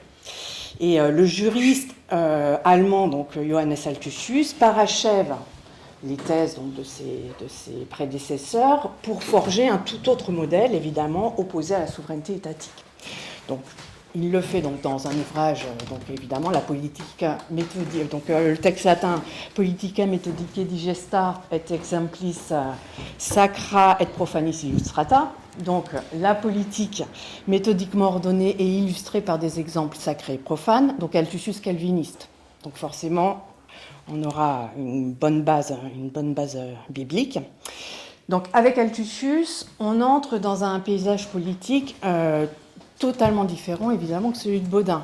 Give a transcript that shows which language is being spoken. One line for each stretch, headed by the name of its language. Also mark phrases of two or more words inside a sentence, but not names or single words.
French: Et le juriste allemand, donc Johannes Althusser, parachève les thèses donc, de ses prédécesseurs pour forger un tout autre modèle, évidemment, opposé à la souveraineté étatique. Donc, il le fait donc, dans un ouvrage, donc évidemment, la Politica Methodica, donc le texte latin,
Latin: Politica Methodicae Digesta et Exemplis Sacra et Profanis Illustrata,
French: donc la politique méthodiquement ordonnée et illustrée par des exemples sacrés et profanes, donc Althusser calviniste. Donc forcément, on aura une bonne base biblique. Donc avec Althusser, on entre dans un paysage politique totalement différent, évidemment, que celui de Bodin.